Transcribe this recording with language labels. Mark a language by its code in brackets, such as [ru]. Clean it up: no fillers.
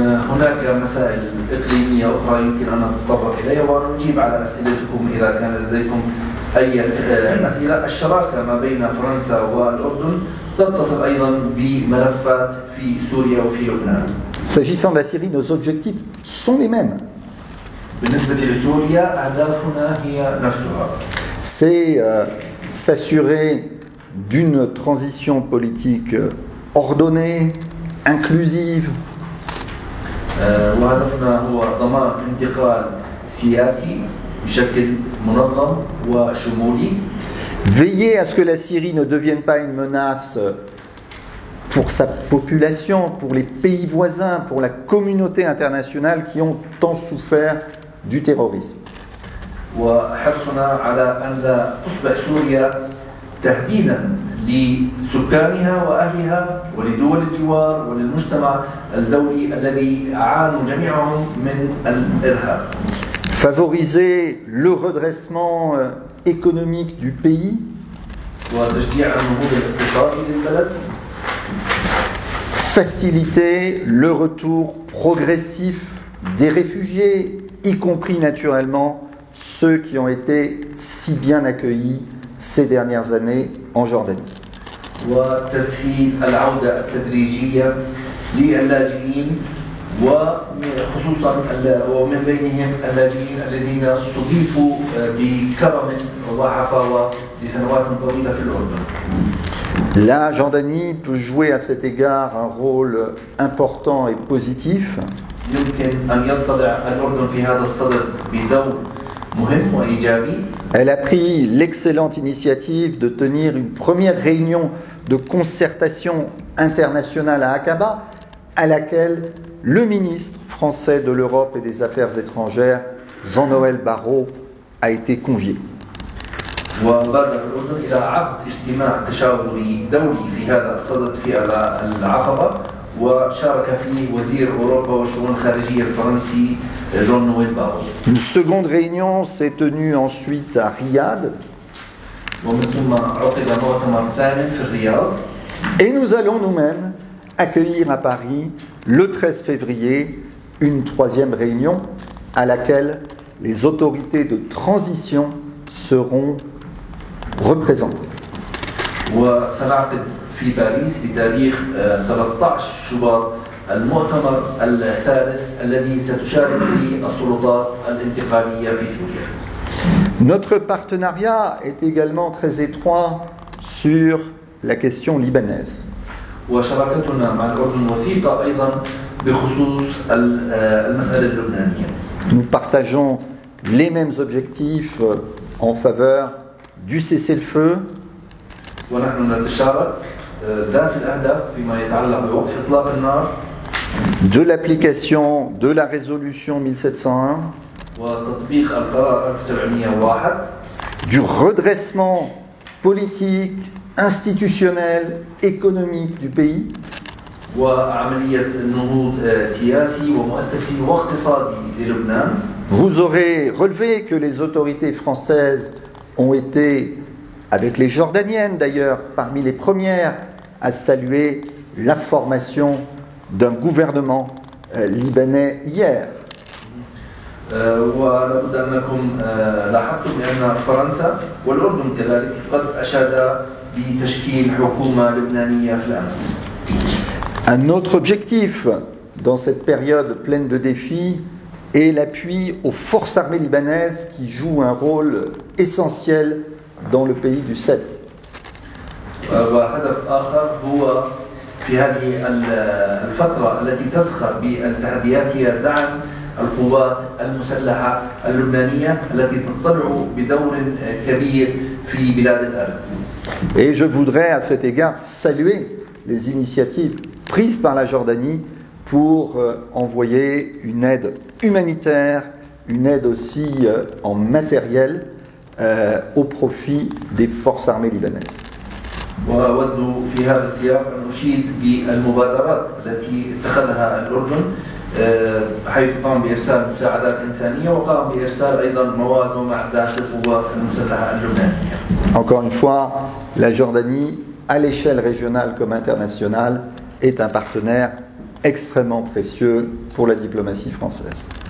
[ar] هناك مسائل إقليمية أخرى يمكن أن نتطرق إليها ونجيب على أسئلتكم إذا كان لديكم أي أسئلة. الشراكة ما بين فرنسا والأردن تتصل أيضا بملفات في سوريا وفي لبنان. [fr] S'agissant de la Syrie, nos objectifs sont les mêmes. [ar] بالنسبة لسوريا أهدافنا هي نفسها. [fr] C'est s'assurer d'une transition politique ordonnée, inclusive. [ar] وهدفنا هو ضمان انتقال سياسي بشكل منظم وشمولي. [fr] Veiller à ce que la Syrie ne devienne pas une menace pour sa population, pour les pays voisins, pour la communauté internationale qui ont tant souffert du terrorisme. [ar] وحرصنا على أن لا تصبح سوريا تهديدا لسكانها وأهلها ولدول الجوار وللمجتمع الدولي الذي عانوا جميعهم من الإرهاب. [fr] Favoriser le redressement économique du pays. [ar] وتشجيع النهوض الاقتصادي للبلد. [fr] Faciliter le retour progressif des réfugiés, y compris naturellement ceux qui ont été si bien accueillis ces dernières années en Jordanie. [ar] وتسهيل العودة التدريجية للاجئين وخصوصا ومن بينهم اللاجئين الذين استضيفوا بكرم وعفاوة لسنوات طويلة في الأردن. [fr] La Jordanie peut jouer à cet égard un rôle important et positif. [ar] يمكن أن يطلع الأردن في هذا الصدد بدور مهم وإيجابي. [fr] Elle a pris l'excellente initiative de tenir une première réunion de concertation internationale à Aqaba, à laquelle le ministre français de l'Europe et des Affaires étrangères, Jean-Noël Barrot, a été convié. [ar] وبادر الأردن إلى عقد اجتماع تشاوري دولي في هذا الصدد في العقبة، وشارك فيه وزير أوروبا والشؤون الخارجية الفرنسي جون نويل بارو. [fr] Une seconde réunion s'est tenue ensuite à Riyad. [ar] ومن ثم عقد مؤتمر ثاني في الرياض. [fr] Et nous allons nous-mêmes accueillir à Paris, le 13 février, une troisième réunion à laquelle les autorités de transition seront représentées. [ar] وسنعقد في باريس بتاريخ 13 شباط المؤتمر الثالث الذي ستشارك فيه السلطات الانتقالية في سوريا. [fr] Notre partenariat est également très étroit sur la question libanaise. [ar] وشراكتنا مع الأردن وثيقة أيضا بخصوص المسألة اللبنانية. [fr] Nous partageons les mêmes objectifs en faveur du cessez-le-feu, [ar] ونحن نتشارك ذات الأهداف فيما يتعلق بوقف إطلاق النار [fr] de l'application de la résolution 1701, [ar] وتطبيق القرار 1701 [fr] du redressement politique, institutionnel, économique du pays, [ar] وعملية النهوض سياسي ومؤسسي واقتصادي للبنان. [fr] Vous aurez relevé que les autorités françaises ont été, avec les Jordaniennes d'ailleurs, parmi les premières à saluer la formation d'un gouvernement libanais hier. [ar] ولابد أنكم لاحظتم بأن فرنسا والأردن كذلك قد أشادا بتشكيل حكومة لبنانية في الأمس. [fr] Un autre objectif dans cette période pleine de défis est l'appui aux forces armées libanaises qui jouent un rôle essentiel dans le pays du Sahel. [ar] وهدف آخر هو في هذه الفترة التي تسخر بالتحديات هي دعم القوات المسلحة اللبنانية التي تطلع بدور كبير في بلاد الأرز. [fr] Et je voudrais à cet égard saluer les initiatives prises par la Jordanie pour envoyer une aide humanitaire, une aide aussi en matériel au profit des forces armées libanaises. [ar] وأود في هذا السياق أن أشيد بالمبادرات التي اتخذها الأردن حيث قام بإرسال مساعدات إنسانية وقام بإرسال أيضا مواد ومعدات للقوات المسلحة اللبنانية. [fr] Encore une fois, la Jordanie, à l'échelle régionale comme internationale, est un partenaire extrêmement précieux pour la diplomatie française.